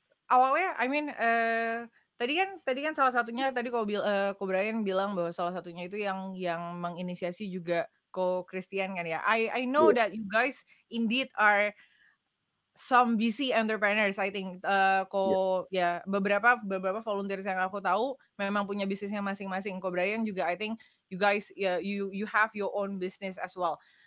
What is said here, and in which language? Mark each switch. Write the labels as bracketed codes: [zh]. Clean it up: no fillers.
[id] Awalnya, [en] I mean, [id] tadi kan salah satunya tadi Ko Brian bilang bahwa salah satunya itu yang menginisiasi juga Ko Christian kan ya. [en] I know that you guys indeed are some busy entrepreneurs, I think. [id] Ya beberapa volunteers yang aku tahu memang punya bisnisnya masing-masing. [en] Ko Brian juga, I think you guys you have your own business as well.